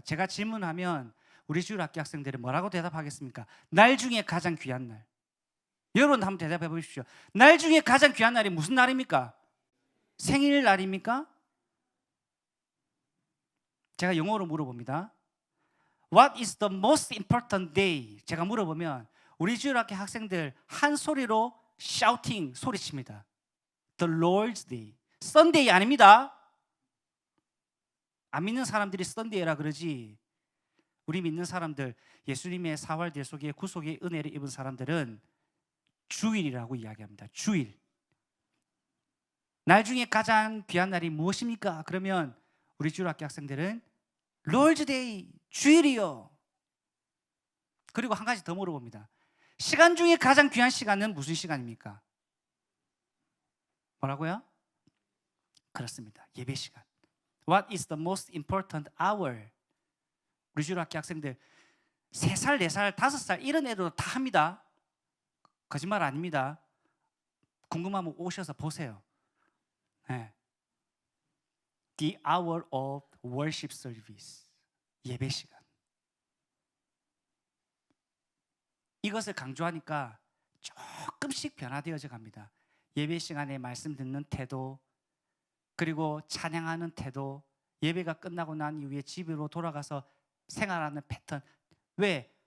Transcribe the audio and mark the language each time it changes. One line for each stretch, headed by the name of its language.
Korean: 제가 질문하면 우리 주일학교 학생들은 뭐라고 대답하겠습니까? 날 중에 가장 귀한 날. 여러분 한번 대답해 보십시오. 날 중에 가장 귀한 날이 무슨 날입니까? 생일날입니까? 제가 영어로 물어봅니다.
English: What is the most important day?
Korean: 제가 물어보면 우리 주일학교 학생들 한 소리로 shouting 소리칩니다. The Lord's Day. Sunday 아닙니다. 안 믿는 사람들이 Sunday라 그러지. 우리 믿는 사람들, 예수님의 사활 속에 구속의 은혜를 입은 사람들은 주일이라고 이야기합니다. 주일. 날 중에 가장 귀한 날이 무엇입니까? 그러면 우리 주일학교 학생들은 Lord's Day, 주일이요. 그리고 한 가지 더 물어봅니다. 시간 중에 가장 귀한 시간은 무슨 시간입니까? 뭐라고요? 그렇습니다. 예배 시간.
English: What is the most important hour?
Korean: 우리 주일학교 학생들 3살, 4살, 5살 이런 애들도 다 합니다. 거짓말 아닙니다. 궁금하면 오셔서 보세요. 네.
English: The hour of worship service.
Korean: 예배 시간. 이것을 강조하니까 조금씩 변화되어져 갑니다. 예배 시간에 말씀 듣는 태도, 그리고 찬양하는 태도, 예배가 끝나고 난 이후에 집으로 돌아가서 생활하는 패턴. 왜?